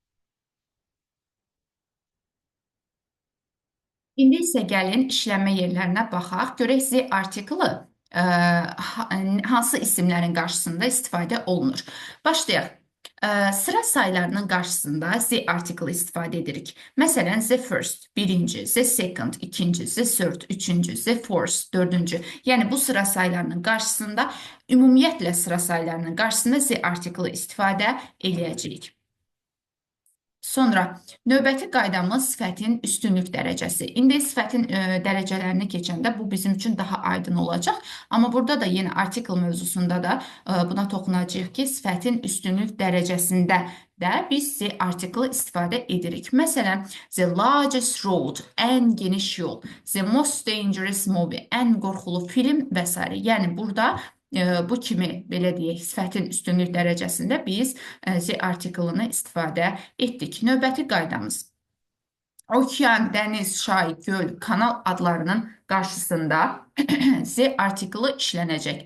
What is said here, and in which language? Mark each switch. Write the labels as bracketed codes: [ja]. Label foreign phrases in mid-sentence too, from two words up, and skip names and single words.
[az] İndi isə gəlin işlənmə yerlərinə baxaq. Görək Z artiklı hansı isimlərin qarşısında istifadə olunur. Başlayaq. Sıra sayılarının qarşısında Z artiklı istifadə edirik. Məsələn, [en] the first, birinci, the second, ikinci, the third, üçüncü, the fourth, [az] dördüncü. Yəni, bu sıra sayılarının qarşısında, ümumiyyətlə sıra sayılarının qarşısında Z artiklı istifadə edəcəyik. Sonra növbəti qaydamız sifətin üstünlük dərəcəsi. İndi sifətin dərəcələrini keçəndə bu bizim üçün daha aydın olacaq. Amma burada da yenə artikl mövzusunda da buna toxunacağıq ki, sifətin üstünlük dərəcəsində də biz artiklı istifadə edirik. Məsələn, [en] the largest road, [az] ən geniş yol, [en] the most dangerous movie, [az] ən qorxulu film və s. Yəni burada bu kimi, belə deyək, sifətin üstünlük dərəcəsində biz Z artiklını istifadə etdik. Növbəti qaydamız. Okean, dəniz, çay, göl, kanal adlarının qarşısında Z artiklı işlənəcək.